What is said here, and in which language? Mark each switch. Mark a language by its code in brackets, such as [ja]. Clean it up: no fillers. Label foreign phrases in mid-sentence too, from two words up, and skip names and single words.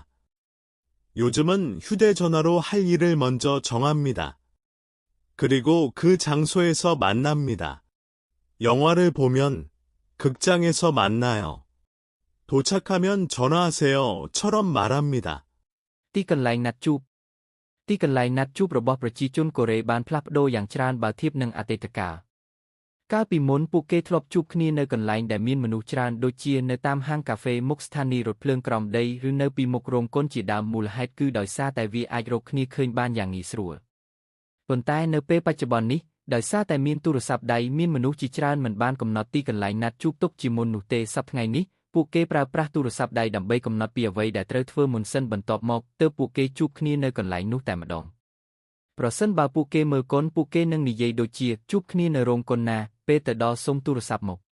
[ko] 요즘은 휴대전화로 할 일을 먼저 정합니다. 그리고 그 장소에서 만납니다. 영화를 보면 극장에서 만나요. 도착하면 전화하세요,처럼 말합니다. [km] ទីកន្លែងណាត់ជួបទីកន្លែងណាត់ជួបរបស់ប្រជាជនកូរ៉េបានផ្លាស់ប្ដូរយ៉ាងច្រើនបើធៀបនឹងអតីតកាលកាលពីមុនពួកគេធ្លាប់ជួបគ្នានៅកន្លែ ងដែលមានមនុស្សច្រើនដូចជានៅតាមហាងកាហ្វេមុខស្ថានីយ៍រថភ្លើងក្រោមដីឬនៅពីមុខរោងកុនជាដើមមូលហេតុគឺដោយសារតែវាអាចរកគ្នាឃើញបានយ៉ាងងាយស្រួលប៉ុន្តែនៅពេលបច្ចុប្បន្ននេះដោយសារតែមានទូរស័ព្ទដៃមានមនុស្សជាច្រើនមិនបានកំណត់ទីកន្លែងណាត់ជួបទុកជាមុននោះទេសប្តាហ៍ថ្ងៃនេះពួកគេប្រើប្រាស់ទូរស័ព្ទដៃដើម្បីកំណត់ពីអ្វីដែលត្រូវធ្វើមុនសិនបន្ទាប់មកទើបពួកគេជួបគ្នានៅកន្លែងនោះតែម្ដងប្រសិនបើពួកគេមើលកុនពួកគេនឹងនិយាយដូចជាជួបគ្នានៅរោងកុនណាពេលទៅដល់សុំទូរស័ព្ទមក